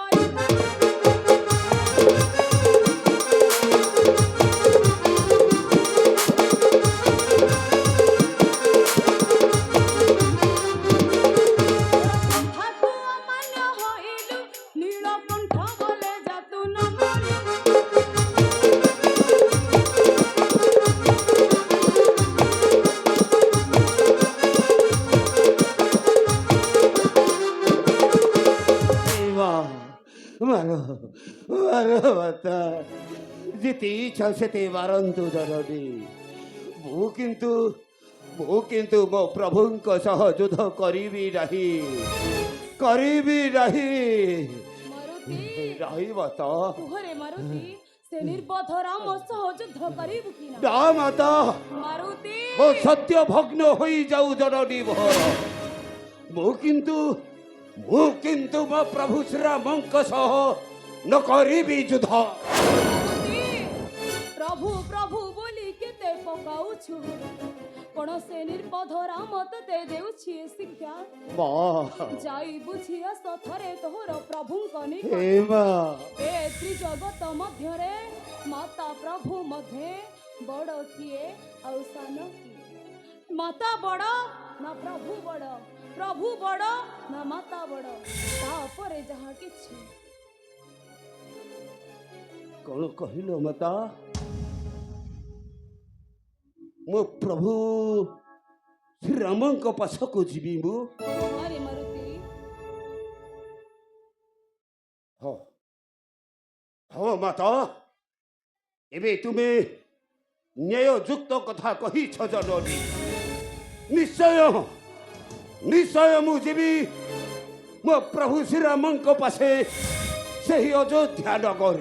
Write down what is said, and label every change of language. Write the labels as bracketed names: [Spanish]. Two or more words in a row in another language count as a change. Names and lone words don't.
[Odia] କଥାକୁ ଅମାନ୍ୟ ହଇଲୁ ନୀଳକଣ୍ଠ ବୋଲେ ଯାତୁ ନ ମଲୁ ମାରୋ ମାରୋ ମାତା ଯେତେ ଇଚ୍ଛା ସେତେ ମାରନ୍ତୁ ଜନନୀ ମୁଁ କିନ୍ତୁ ମୋ ପ୍ରଭୁଙ୍କ ସହ ଯୁଦ୍ଧ କରିବି ନାହିଁ ମାରୁତି ରହି ମାତା କୁହରେ ମାରୁତି ସେ ନିର୍ବୋଧ ରାମ ସହ ଯୁଦ୍ଧ କରିବୁ କି ନା ନା ମାତା ମାରୁତି ମୋ ସତ୍ୟ ଭଗ୍ନ ହୋଇ ଯାଉ ଜନନୀ ମୋର ମୁଁ କିନ୍ତୁ ମୋ ପ୍ରଭୁ ଶ୍ରୀରାମଙ୍କ ସହ ନ କରିବି ଯୁଦ୍ଧ ମାରୁତି ପ୍ରଭୁ ପ୍ରଭୁ ବୋଲି କେତେ ପକାଉଛୁ କଣ ସେ ନିର୍ବୋଧ ରାମ ତତେ ଦେଉଛି ଶିକ୍ଷା माँ ଯାଇ ବୁଝି ଆସ ଥରେ ତୋର ପ୍ରଭୁଙ୍କ ନିକଟ ହେ ମା ଏ ତ୍ରିଜଗତ ମଧ୍ୟରେ ମାତା ପ୍ରଭୁ ମଧ୍ୟରେ ବଡ଼ କିଏ ଆଉ ସାନ କିଏ ମାତା ବଡ଼ ନା ପ୍ରଭୁ ବଡ଼ ପ୍ରଭୁ ବଡ଼ ନା ମାତା ବଡ଼ ତାପରେ ଯାହା କିଛି କଅଣ କହିଲୋ ମାତା ମୋ ପ୍ରଭୁ ଶ୍ରୀରାମଙ୍କ ପାଖକୁ ଯିବି ମୁଁ ଆରେ ମାରୁତି ହୋ ହୋ ମାତା ଏବେ ତୁମେ ନ୍ୟାୟ ଯୁକ୍ତ କଥା କହି ଛ ଜନନୀ ନିଶ୍ଚୟ ମୁଁ ଯିବି ମୋ ପ୍ରଭୁ ଶ୍ରୀରାମଙ୍କ ପାଖେ ସହି ଅଯୋଧ୍ୟା ନଗରୀ